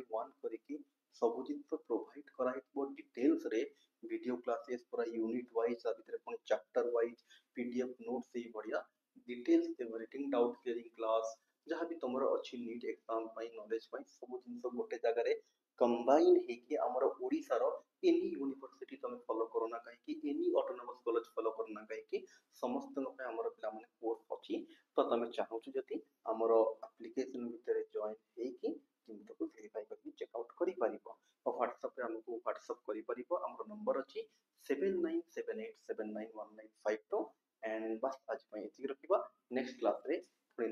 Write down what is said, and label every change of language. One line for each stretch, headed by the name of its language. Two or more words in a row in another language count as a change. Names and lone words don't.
Odia: 1 କରିକି ସବୁ ଜିନିଷ ପ୍ରୋଭାଇଡ୍ କରାହେଇଥିବ ଡିଟେଲ୍ସରେ,
English: video classes
Odia: ପୁରା
English: unit wise,
Odia: ତା ଭିତରେ ପୁଣି
English: chapter wise PDF note
Odia: ସେଇ ଭଳିଆ
English: details everything, doubt clearing class,
Odia: ଯାହା ବି ତମର ଅଛି
English: NEET exam
Odia: ପାଇଁ ନଲେଜ ପାଇଁ ସବୁ ଜିନିଷ ଗୋଟେ ଜାଗାରେ କମ୍ବାଇନ୍ ହେଇକି ଆମର ଓଡ଼ିଶାର
English: any university
Odia: ତମେ ଫଲୋ କର ନା କାହିଁକି,
English: any autonomous college
Odia: ଫଲୋ କର ନା କାହିଁକି, ସମସ୍ତଙ୍କ ପାଇଁ ଆମର ପିଲାମାନେ କୋର୍ସ ଅଛି। ତ ତମେ ଚାହୁଁଛ ଯଦି ଆମର ଆପ୍ଲିକେସନ ଭିତରେ ଜଏନ୍ ହେଇକି ଜିନିଷକୁ ଭେରିଫାଇ କରିକି
English: check out
Odia: କରିପାରିବ। ଆଉ ହ୍ୱାଟ୍ସଆପ୍ରେ ଆମକୁ ହ୍ୱାଟ୍ସଆପ୍ କରିପାରିବ। ଆମର ନମ୍ବର ଅଛି 7978791952। एंड बस आज ପାଇଁ ଏତିକି ରଖିବା। ନେକ୍ସଟ କ୍ଲାସରେ